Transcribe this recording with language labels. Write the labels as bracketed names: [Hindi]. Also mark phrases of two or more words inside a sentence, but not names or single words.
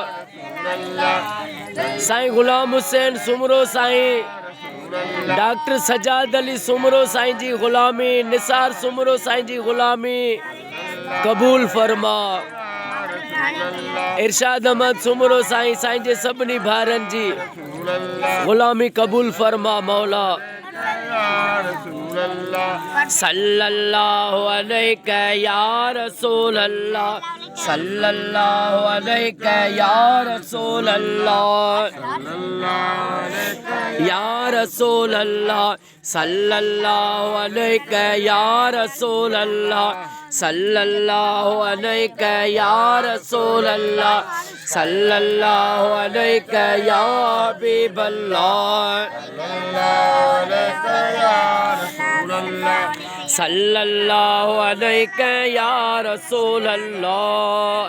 [Sindhi] साईं ग़ुलाम हुसैन सुमरो साईं, डॉक्टर सजाद अली सुमरो साईं जी ग़ुलामी, निसार सुमरो साईं जी ग़ुलामी क़बूल फरमा। इरशाद अहमद सुमरो साईं, साईं जे सभिनी भारनि जी ग़ुलामी क़बूल फरमा मौला। [Arabic] صلى الله عليك يا رسول الله، صلى الله عليك يا رسول الله, يا رسول الله، صلى الله عليك يا رسول الله، صلى الله عليك يا رسول الله، صلى الله عليك يا حبيب الله، صلى الله عليك يا رسول الله.